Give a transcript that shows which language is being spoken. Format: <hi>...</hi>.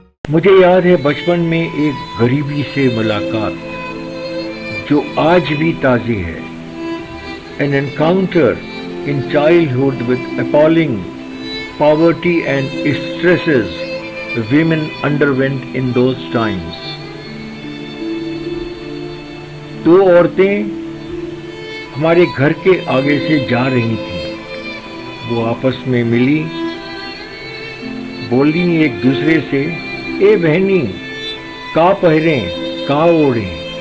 <hi>मुझे याद है बचपन में एक गरीबी से मुलाकात जो आज भी ताज़ी है।</hi> <en>An encounter in childhood with appalling poverty and stresses women underwent in those times.</en> <hi>2 औरतें हमारे घर के आगे से जा रही थीं। वो आपस में मिली, बोली एक दूसरे से, ए बहनी का पहरें का ओढ़ें।</hi>